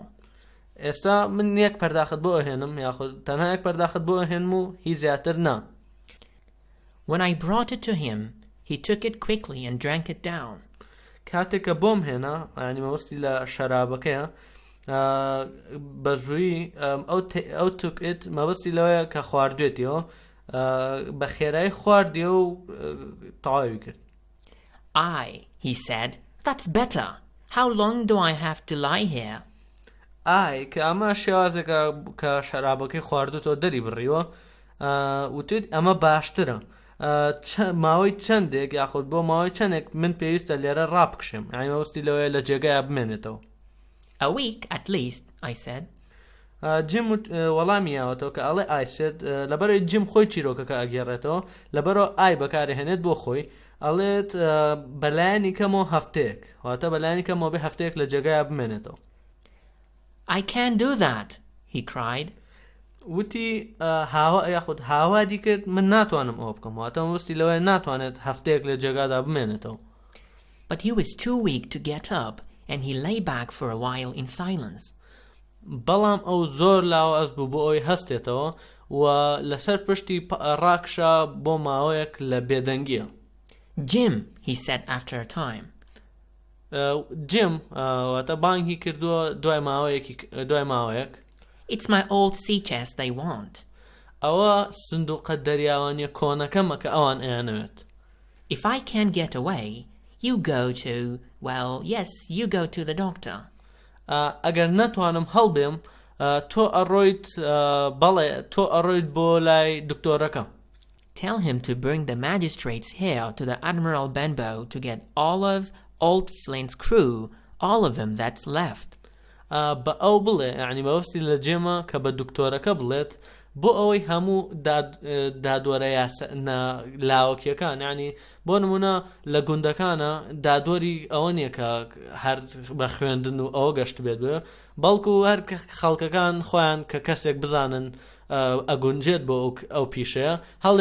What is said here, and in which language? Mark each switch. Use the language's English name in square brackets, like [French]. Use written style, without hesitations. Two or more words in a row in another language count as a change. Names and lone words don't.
[Central Kurdish] ئێستا من 1 پەرداخت بۆ ئەهێنم، یاخود تەنها 1 پەرداخت بۆ ئەهێنم و هی زیاتر نا. [English] When I brought it to him, he took it quickly and drank it down. [Central Kurdish] کاتێک کە بۆم هێنا، یعنی مەبەستی لە شەرابەکەیە، بەزووی ئەو توکت مەبەستی لەوەیە کە خواردوێتیەوە، بە خێرایی خواردیە و تەواوی کرد. [English] He said, "That's better. How long do I have to lie here?" [Central Kurdish] کە ئەمە شێوازێکە کە شەرابەکەی خواردوتەوە دەری بڕیوە، وتێت ئەمە باشترە، ماوەی چەندێک یاخود بۆ ماوەی چەندێک من پێویستە لێرە ڕابکشم، یعنی مەبەستی لەوەیە لە جێگایە بمێنێتەوە. [English] A week at least, I said. [Central Kurdish] جیم وەڵامی یاوەتەوە کە ئەڵێ [English] I said، [Central Kurdish] لەبەرەوەی جیم خۆی چیرۆکەکە ئەگێڕێتەوە، لەبەرەوە بەکارهێنێت بۆ خۆی، ئەڵێت بەلایانی کەمەوە هەفتەیەک، واتە بەلایانی کەمەوە بێ هەفتەیەک لە جێگایە بمێنێتەوە. [English] I can't do that, he cried. [Central Kurdish] وتی یاخود هاوادی کرد من ناتوانم ئەوە بکەم، واتە مەبەستی لەوەیە ناتوانێت هەفتەیەک لە جێگادا بمێنێتەوە. [English] But he was too weak to get up and he lay back for a while in silence. [Central Kurdish] بەڵام ئەو زۆر لاواز بوو بۆ ئەوی هەستێتەوە و لەسەر پشتی ڕاکشا بۆ ماوەیەک لە بێدەنگیە. [English] Jim, he said after a time. [Central Kurdish] جیم واتە بانگی کردووە دوای ماوەیەک. [English] It's my old sea chest they want. [Central Kurdish] ئەوە سندوقە دەریاوانیە کۆنەکەمە کە ئەوان ئەیانەوێت. [English] If I can't get away, you go to, well, yes, you go to the doctor. [Central Kurdish] ئەگەر نەتوانم هەڵبێم تۆ ئەڕۆیت بۆ لای دکتۆرەکە. [English] Tell him to bring the magistrates here to the Admiral Benbow to get all of old Flint's crew, all of them that's left. [Central Kurdish] بە ئەو بڵێ یعنی بەوەستی لە جێمە کە بە دکتۆرەکە بڵێت بۆ ئەوەی هەموو دادوەرە لاوەکیەکان یعنی بۆ نمونە لە گوندەکانە دادوەری ئەوە نییە کە هەر بە خوێندن و ئەوە گەشت بێت بێ بەڵکو هەر خەڵکەکان خۆیان کە کەسێک بزانن ئەگونجێت بۆ ئەو پیشەیە هەڵێ